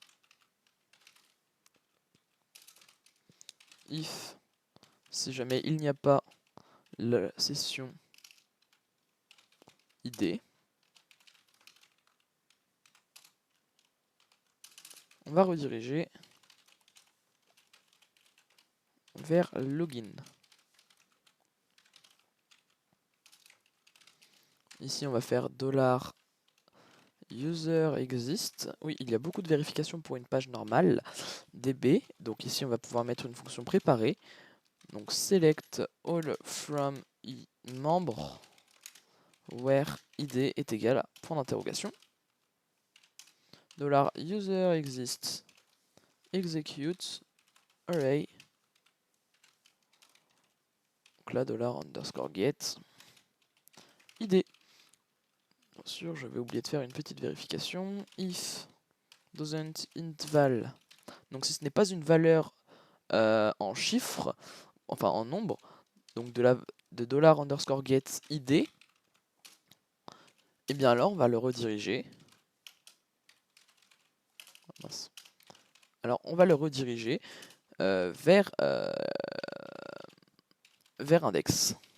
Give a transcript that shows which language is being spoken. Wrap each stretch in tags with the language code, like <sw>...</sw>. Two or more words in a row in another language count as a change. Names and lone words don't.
<fr>If, si jamais il n'y a pas la session id, on va rediriger vers login. Ici, on va faire $user exist. Oui, il y a beaucoup de vérifications pour une page normale. DB. Donc ici, on va pouvoir mettre une fonction préparée. Donc</fr> <en>select all from</en> <fr>membre</fr> <en>where id</en> <fr>est égal à point d'interrogation.</fr> <en>$user exist execute array.</en> <fr>Donc là, $_get id. Bien sûr, je vais oublier de faire une petite vérification.</fr> <en>If doesn't int val.</en> <fr>Donc si ce n'est pas une valeur en chiffres, enfin en nombre, donc de $_get id, et bien alors on va le rediriger. Mince. Alors on va le rediriger vers index.</fr>